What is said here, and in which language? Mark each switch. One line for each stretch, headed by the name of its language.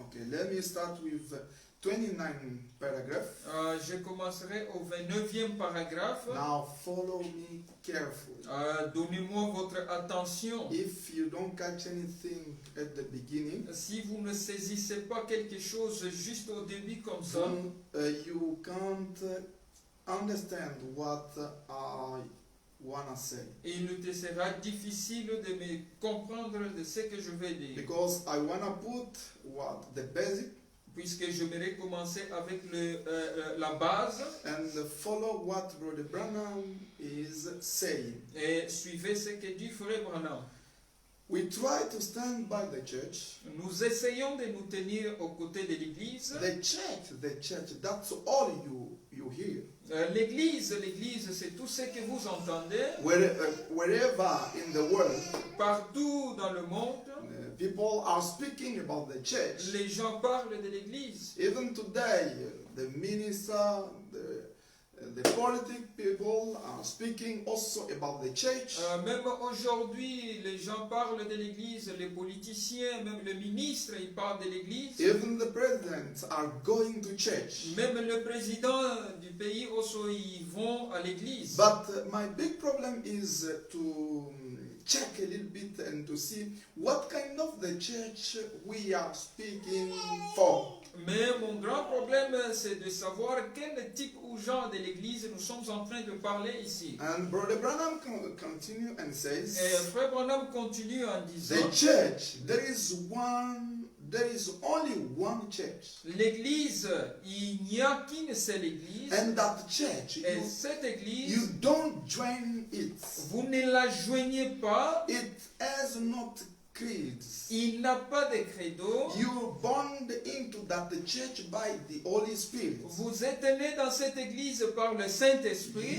English: Let me start with 29 paragraph.
French: Je commencerai au 29e paragraphe.
English: Now follow me carefully.
French: Donnez-moi votre attention.
English: If you don't catch anything at the beginning,
French: Si vous ne saisissez pas quelque chose juste au début comme ça,
English: then you can't understand what I wanna say.
French: il te sera difficile de me comprendre de ce que je vais dire.
English: Because I wanna put the basic
French: Puisque j'aimerais commencer avec la base
English: and follow what Brother Branham is saying.
French: et suivez ce que dit Frère Branham.
English: We try to stand by the church.
French: Nous essayons de nous tenir aux côtés de l'Église.
English: The church, that's all you hear.
French: L'Église, c'est tout ce que vous entendez.
English: Wherever in the world,
French: Partout dans le monde,
English: people are speaking about the church.
French: les gens parlent de l'Église.
English: Even today, the minister, the politic people are speaking also about the church.
French: Même aujourd'hui, les gens parlent de l'Église, les politiciens, même le ministre, il parle de l'Église.
English: Even the presidents are going to church.
French: Même le président du pays aussi, ils vont à l'Église.
English: But my big problem is to check a little bit and to see what kind of the church we are speaking for.
French: Mais mon grand problème, c'est de savoir quel type ou genre de l'église nous sommes en train de parler ici.
English: And Brother Branham continue and
French: Et
English: says,
French: Frère Branham continue en disant,
English: the church, there is only one church.
French: l'église, il n'y a qu'une seule église.
English: And that church,
French: Et cette église,
English: you don't join it.
French: vous ne la joignez pas.
English: It has not creeds.
French: Il n'a pas de credo.
English: You bond into that church by the Holy Spirit.
French: Vous êtes né dans cette église par le Saint-Esprit.